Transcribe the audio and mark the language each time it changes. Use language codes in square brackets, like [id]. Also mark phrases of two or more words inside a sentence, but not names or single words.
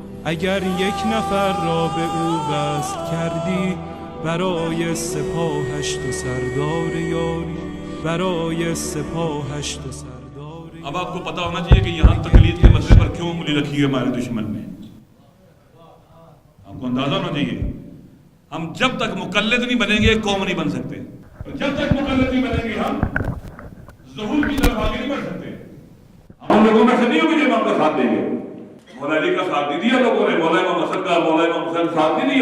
[fa] اگر یک نفر را به او وصل کردی برای سپاهش تو سردار یاری، برای سپاهش تو سردار یاری. [ur] اب آپ کو پتا ہونا چاہیے کہ یہاں تقلید کے مسئلے پر کیوں انگلی رکھی ہے ہمارے دشمن نے. آپ کو اندازہ ہونا چاہیے ہم جب تک مقلد نہیں بنیں گے قوم نہیں بن سکتے. جب تک مقلد نہیں بنیں گے ہم ظہور کی طرف آگے نہیں بڑھ سکتے. ہم لوگوں میں سے نہیں ہوگی جو امام کا ساتھ دیں گے. مولا علی کا ساتھ نہیں دیا لوگوں نے, مولا امام حسن کا, مولا امام حسین کا ساتھ نہیں دیا.